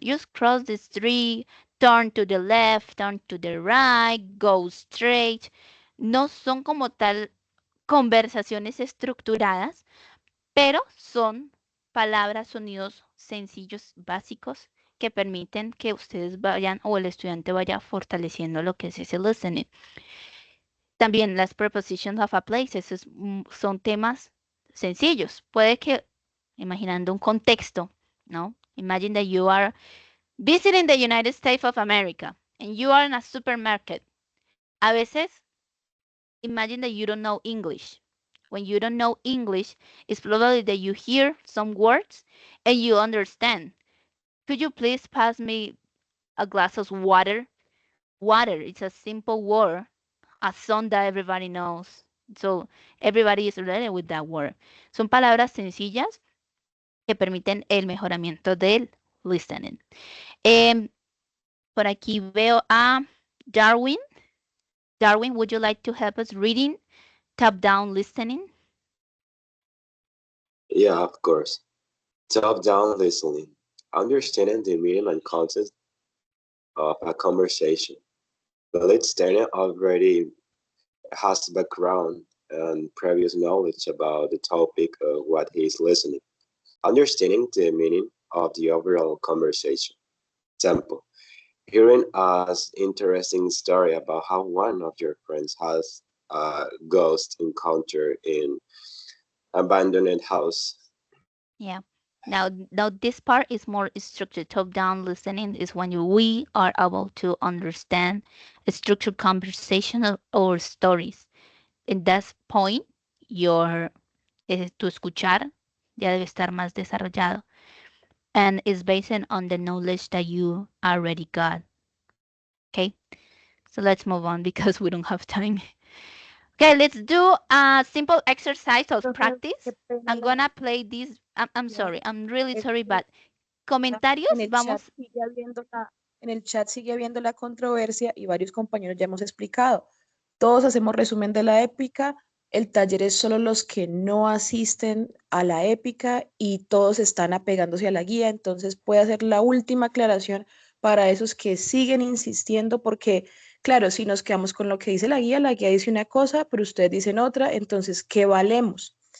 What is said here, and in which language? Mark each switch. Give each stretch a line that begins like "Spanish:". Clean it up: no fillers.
English: Just cross the street, turn to the left, turn to the right, go straight.
Spanish: No son como tal conversaciones estructuradas, pero son palabras, sonidos sencillos, básicos, que permiten que ustedes vayan o el estudiante vaya fortaleciendo lo que es ese listening. También las
English: prepositions of a place,
Spanish: son temas sencillos. Puede que, imaginando un contexto, ¿no?
English: Imagine that you are visiting the United States of America and you are in a supermarket.
Spanish: A veces,
English: imagine that you don't know English. When you don't know English, it's probably that you hear some words and you understand. Could you please pass me a glass of water? Water, it's a simple word, a song that everybody knows. So everybody is related with that word.
Spanish: Son palabras sencillas que permiten el mejoramiento del listening. Por aquí veo a Darwin.
English: Darwin, would you like to help us reading top-down listening? Yeah, of course. Top-down listening. Understanding the meaning and context of a conversation. The listener already has background and previous knowledge about the topic of what he is listening. Understanding the meaning of the overall conversation. Example, hearing an interesting story about how one of your friends has a ghost encounter in abandoned house. Yeah. Now this part is more structured. Top-down listening is when we are able to understand a structured conversation or stories. In that point,
Spanish: tu escuchar ya debe estar más desarrollado.
English: And is based on the knowledge that you already got. Okay, so let's move on because we don't have time. Okay, let's do a simple exercise of practice. I'm gonna play this. I'm sorry, I'm really sorry, but
Spanish: comentarios, vamos. En el chat sigue habiendo la controversia y varios compañeros ya hemos explicado. Todos hacemos resumen de la épica. El taller es solo los que no asisten a la épica y todos están apegándose a la guía. Entonces puede hacer la última aclaración para esos que siguen insistiendo porque, claro, si nos quedamos con lo que dice la guía dice una cosa, pero ustedes dicen otra, entonces, ¿qué valemos?